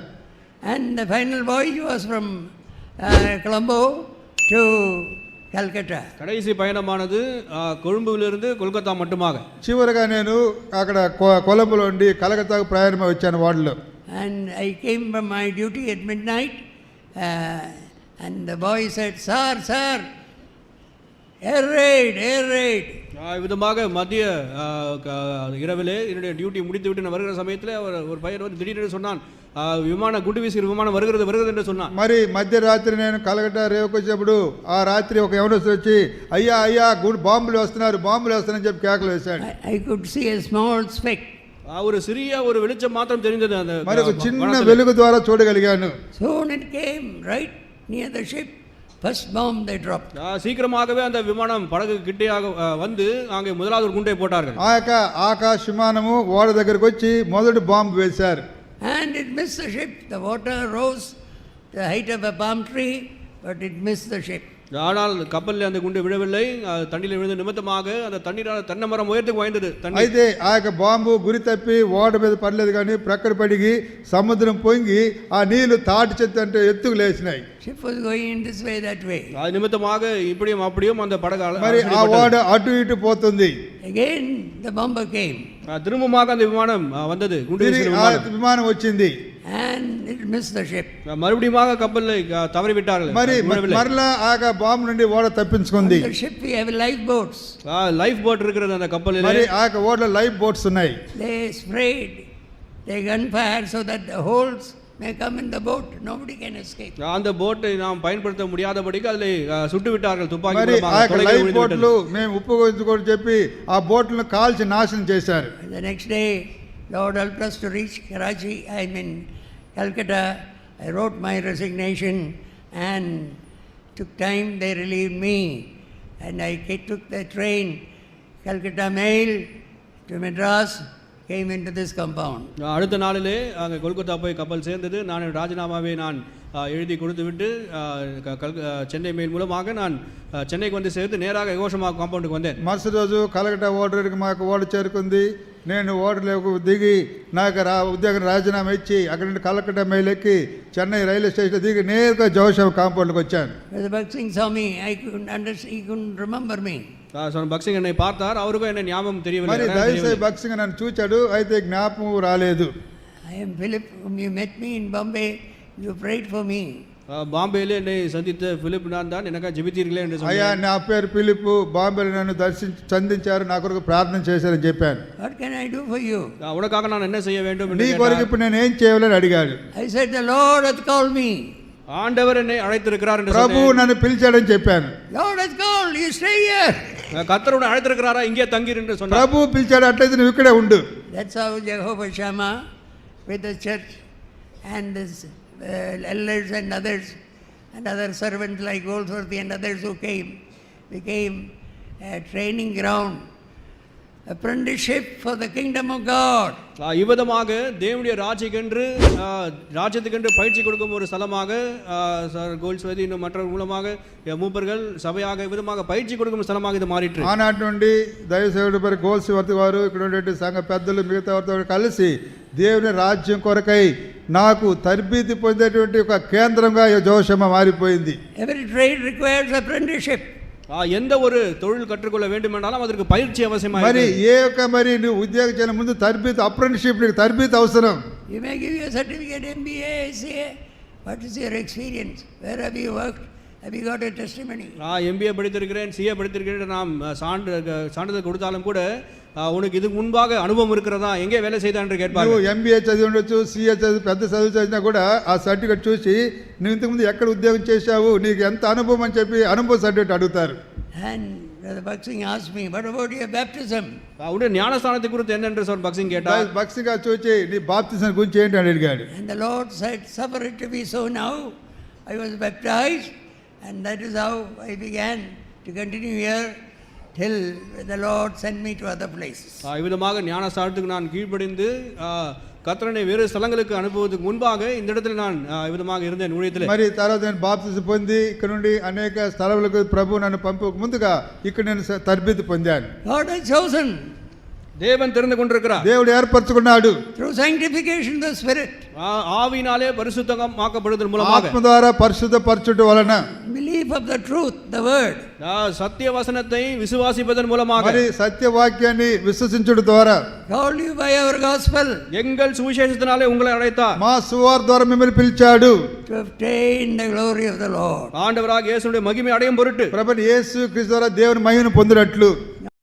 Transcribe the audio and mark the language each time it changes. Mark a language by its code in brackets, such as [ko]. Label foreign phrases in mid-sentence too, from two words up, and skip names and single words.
[en] And the final voyage was from Colombo to Calcutta. [ta] கடைசி பயணமானது கொழும்புவிலிருந்து கொல்கத்தா மட்டுமாக. [te] చివరగా నేను అక్కడ కొలంబోలో ఉండి కలకత్తాకు ప్రయాణమై వచ్చాను ఓడలో. [en] And I came from my duty at midnight, and the boy said, sir, air raid. [ta] விதமாக மத்திய இரவிலே என்னுடைய டியூட்டி முடித்து விட்டு நான் வருகிற சமயத்தில் ஒரு பையன் வந்து திடீரென்று சொன்னான், விமானம் குண்டு வீசுகிற விமானம் வருகிறது என்று சொன்னான். [te] మరి మధ్యరాత్రి నేను కలకట్టా రేవుకు వచ్చేప్పుడు ఆ రాత్రి ఒక యవనస్తుడు వచ్చి అయ్యా బాంబులు వస్తున్నారని చెప్పి కేకలు వేశాడు. [en] I could see a small speck. [ta] ஒரு சிறிய ஒரு வெளிச்சம் மாத்திரம் தெரிந்தது. அந்த [te] మరి ఒక చిన్న వెలుగు ద్వారా చూడగలిగాను. [en] Soon it came right near the ship. First bomb they dropped. [ta] சீக்கிரமாகவே அந்த விமானம் படகு கிட்டேயாக வந்து அங்கே முதலாவது ஒரு குண்டை போட்டார்கள். [te] ఆ యొక్క ఆకాశ విమానము ఓడ దగ్గరికి వచ్చి మొదటి బాంబు వేశారు. [en] And it missed the ship. The water rose to the height of a palm tree, but it missed the ship. [ta] ஆனால் கப்பலில் அந்த குண்டு விழவில்லை. தண்ணீரில் விழுந்த நிமித்தமாக அந்த தண்ணீரால் தென்னை மரம் உயரத்துக்கு வாய்ந்தது. [te] అయితే ఆ యొక్క బాంబు గురి తప్పి ఓడ మీద పడలేదు కానీ ప్రక్కన పడిగి సముద్రం పొంగి ఆ నీళ్లు తాటి చెట్టు అంటే ఎత్తుకు లేచినాయి. [en] Ship was going in this way, that way. [ta] அது நிமித்தமாக இப்படியும் அப்படியும் அந்த படகால [te] మరి ఆ ఓడ అటు ఇటు పోతుంది. [en] Again the bomber came. [ta] திரும்பமாக அந்த விமானம் வந்தது. குண்டு வீசுகிற விமானம். [te] విమానం వచ్చింది. [en] And it missed the ship. [ta] மறுபடியும் கப்பலை தவறி விட்டார்கள். [te] మరలా ఆ బాంబు నుండి ఓడ తప్పించుకుంది. [en] On the ship we have lifeboats. [ta] லைஃப் போட் இருக்கிறது அந்த கப்பலில். [te] మరి ఆ ఓడలో లైఫ్ బోట్స్ ఉన్నాయి. [en] They sprayed their gunfire so that the holes may come in the boat, nobody can escape. [ta] அந்த போட்டை நாம் பயன்படுத்த முடியாதபடிக்கு அதிலே சுட்டு விட்டார்கள் துப்பாக்கி [te] మరి ఆ [ta] மூலமாக. [te] లైఫ్ బోట్లు మేము ఉపయోగించుకొని చెప్పి ఆ బోట్లను కాల్చి నాశనం చేశారు. [en] The next day Lord helped us to reach Karachi, Calcutta. I wrote my resignation and took time, they relieved me, and I took the train, Calcutta Mail to Madras, came into this compound. [ta] அடுத்த நாளிலே அங்கே கொல்கத்தா போய் கப்பல் சேர்ந்தது. நான் ராஜினாமாவை நான் எழுதி கொடுத்து விட்டு சென்னை மெயில் மூலமாக நான் చెన్నైకి வந்து சேர்த்து நேராக యోషమా కాంపౌండ్కి வந்தேன். [te] మరుసటి రోజు కలకట్టా ఓడరికి మాకు ఓడ చేరుకుంది. నేను ఓడలోకి దిగి నాకు ఉద్యోగం రాజీనామా ఇచ్చి అక్కడ నుండి కలకట్టా మెయిల్ ఎక్కి చెన్నై రైల్వే స్టేషన్ దిగి నేరుగా జోషం కాంపౌండ్కి వచ్చాను. [en] Bhakt Singh saw me, he couldn't remember me. [ta] భక్త్ సింగ్ என்னை பார்த்தார், அவருக்கும் என்ன ஞாபகம் தெரியவில்லை. [te] మరి దయచేసి భక్త్ సింగ్ నన్ను చూచాడు, అయితే జ్ఞాపకం రాలేదు. [en] I am Philip, whom you met me in Bombay, you prayed for me. [ta] பாம்பேயில் என்னை சந்தித்த பிலிப் நான் தான் எனக்காக ஜெபித்தீர்களே என்று [te] అయ్యా [ta] சொன்னேன். [te] నా పేరు పిలుపు బాంబేలో నన్ను సంధించారు నా కొరకు ప్రార్థన చేశారని చెప్పాను. [en] What can I do for you? [ta] உனக்காக நான் என்ன செய்ய வேண்டும் [te] నీ [ta] என்று [te] కొరకు [ta] கேட்டார். [te] ఇప్పుడు నేను ఏం చేయాలని అడిగాడు. [en] I said, the Lord hath called me. [ta] ஆண்டவர் என்னை அழைத்திருக்கிறார் என்று [te] ప్రభు [ta] சொன்னேன். [te] నన్ను పిలిచాడని చెప్పాను. [en] Lord hath called, you stay here. [ta] கர்த்தர் உன்னை அழைத்திருக்கிறாரா, இங்கே தங்கீர் என்று சொன்னார். [te] ప్రభు పిలిచాడు, అట్లయితే నువ్వు ఇక్కడే ఉండు. [en] That's how Jehovah Shammah with the church and his elders and others and other servants like Goldsworthy and others who came became a training ground, apprenticeship for the kingdom of God. [ta] இவ்விதமாக தேவனுடைய ராஜ்யத்துக்கென்று பயிற்சி கொடுக்கும் ஒரு ஸ்தலமாக கோல்ஸ்வதி இன்னும் மற்றவர் மூலமாக மூப்பர்கள் சபையாக விதமாக பயிற்சி கொடுக்கும் ஸ்தலமாக இது மாறிற்று. [te] ఆనాటి నుండి దైవ సేవకుడు మరి గోల్స్వర్త్ వారు ఇక్కడ ఉండే సంఘ పెద్దలు మిగతా వారితో కలిసి దేవుని రాజ్యం కొరకై నాకు తర్బీతి పొందేటువంటి ఒక కేంద్రంగా ఈ జోషమ్మ మారిపోయింది. [en] Every trade requires apprenticeship. [ta] எந்த ஒரு தொழில் கற்றுக்கொள்ள வேண்டும் என்றாலும் அதற்கு பயிற்சி அவசியமாக [te] మరి ఏ ఒక్క మరి నువ్వు ఉద్యోగం చేయడం ముందు తర్బీత్ అప్రెంటిస్షిప్ నీకు తర్బీత్ అవసరం. [en] You may give you a certificate, MBA, CA. What is your experience? Where have you worked? Have you got a testimony? [ta] MBA படித்திருக்கிறேன், CA படித்திருக்கிறேன், நாம் சான்றிதழ் கொடுத்தாலும் கூட உனக்கு இதுக்கு முன்பாக அனுபவம் இருக்கிறதா, எங்கே வேலை செய்தா என்று கேட்பார்கள். [te] నువ్వు ఎంబీఏ చదివి ఉండొచ్చు, సిఏ చదివి పెద్ద చదువు చదివినా కూడా ఆ సర్టిఫికేట్ చూసి నువ్వు ఇంతకుముందు ఎక్కడ ఉద్యోగం చేశావు, నీకు ఎంత అనుభవం అని చెప్పి అనుభవ సర్టిఫికేట్ అడుగుతారు. [en] And Brother Bhaksing asked me, what about your baptism? [ta] உடைய ஞானஸ்தானத்தை குறித்து என்ன என்று பக்சிங் கேட்டார். [te] భక్తిగా చూచి నీ బాప్తిసం గురించి ఏంటి అని అడిగాడు. [en] And the Lord said, suffer it to be so now. I was baptized and that is how I began to continue here till the Lord sent me to other places. [ta] இவ்விதமாக ஞானஸ்தானத்துக்கு நான் கீழ்ப்படிந்து கர்த்தரை வேறு ஸ்தலங்களுக்கு அனுப்புவதற்கு முன்பாக இந்த இடத்துல நான் விதமாக இருந்தேன் ஊழியத்தில். [te] మరి తర్వాత నేను బాప్తిసం పొంది ఇక్కడ నుండి అనేక స్థలాలకు ప్రభు నన్ను పంపక ముందుగా ఇక్కడ నేను తర్బీదు పొందాను. [en] God has chosen. [ta] தேவன் தெரிந்து கொண்டிருக்கிறார். [te] దేవుడు ఏర్పరచుకున్నాడు. [en] Through sanctification of the Spirit. [ta] ஆவியினாலே பரிசுத்தமாக்கப்படுவதன் மூலமாக. [te] ఆత్మ ద్వారా పరిశుద్ధపరచుట వలన. [en] Belief of the truth, the word. [ta] சத்திய வசனத்தை விசுவாசிப்பதன் மூலமாக. [te] మరి సత్యవాక్యాన్ని విశ్వసించుట ద్వారా. [en] Called you by our gospel. [ta] எங்கள் சுவிசேஷத்தினாலே உங்களை அழைத்தார். [te] మా సువార్త ద్వారా మిమ్మల్ని పిలిచాడు. [en] To obtain the glory of the Lord. [ta] ஆண்டவராகிய இயேசுவின் மகிமை அடையும் பொருட்டு. [te] ప్రభువైన యేసు క్రీస్తు ద్వారా దేవుని మహిమను పొందినట్లు.